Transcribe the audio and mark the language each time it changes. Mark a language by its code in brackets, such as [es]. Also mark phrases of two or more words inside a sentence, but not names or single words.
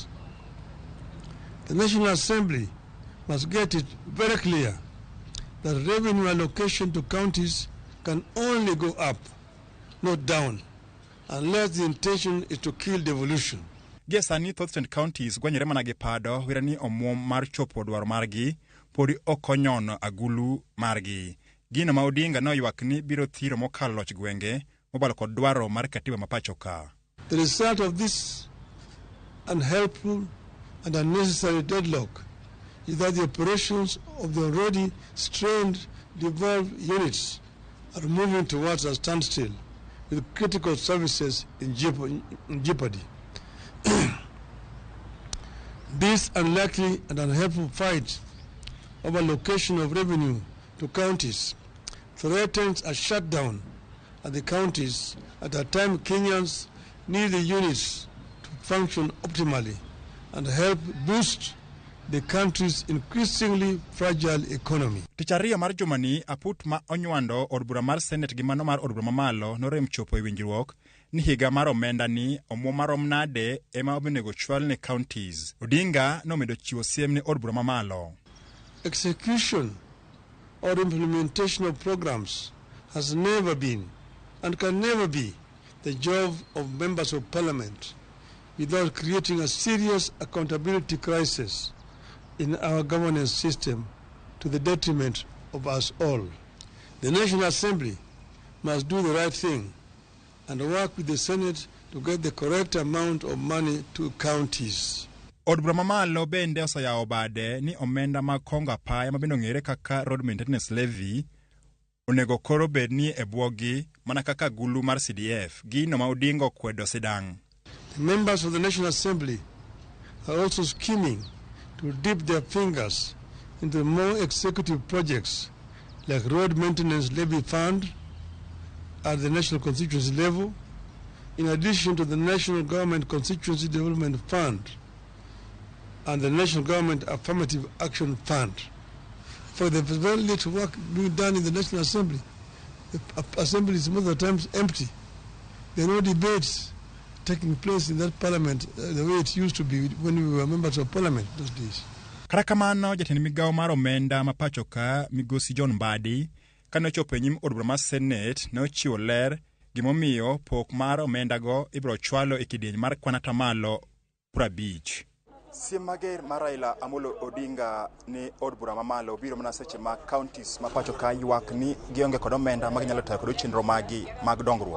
[en] The National Assembly must get it very clear that revenue allocation to counties can only go up, not down, unless the intention is to kill devolution. [luo] Gesani thoth counties gwanyore mana gi pado wira ni omuom mar chopo dwaro margi podi okonyono agulu margi. Gino ma Odinga no ywak ni biro thiro mokalo loch gwenge mobalo kod dwaro mar katiba mapacho ka. [en] The result of this unhelpful and unnecessary deadlock is that the operations of the already strained devolved units are moving towards a standstill with critical services in jeopardy. This unlikely and unhelpful fight over allocation of revenue to counties threatens a shutdown at the counties at a time Kenyans need the units to function optimally and help boost the country's increasingly fragile economy. [luo] Ticharia mar jumani aput ma onywando od bura mar Senate gi mano mar od bura mamalo norem chopo e winjruok ni higa mar omenda ni omuom marom nade ema obenego chwal ne counties. Odinga nomedo chiwo siem ne od bura mamalo. [en] Execution or implementation of programs has never been and can never be the job of members of parliament without creating a serious accountability crisis in our governance system to the detriment of us all. The National Assembly must do the right thing and work with the Senate to get the correct amount of money to counties. [luo] Od bura mamalo bende osayawo bade ni omenda mag kongo apaya mabende ong'ere kaka [en] road maintenance levy [luo] onego koro bed ni e bwogi mana kaka gulu mar CDF. Gino ma Odinga okwedo sidang'. [en] The members of the National Assembly are also scheming to dip their fingers into more executive projects like road maintenance levy fund at the national constituency level, in addition to the National Government Constituency Development Fund and the National Government Affirmative Action Fund. For the very little work being done in the National Assembly, the Assembly is most of the times empty. There are no debates taking place in that parliament the way it used to be when we were members of parliament those days. [luo] Kata kamano jatend migawo mar omenda mapacho ka migosi John Mbadi kane ochopo e nyim od bura mar Senate ne ochiwo ler gimomiyo pok mar omenda go ibiro chwalo e kidieny mar kwan atamalo 50. Siem mager mar Raila Odinga ni od bura mamalo biro mana seche ma counties mapacho ka ywak ni gionge kod omenda ma ginyalo tayo kod chenro magi mag dongruok.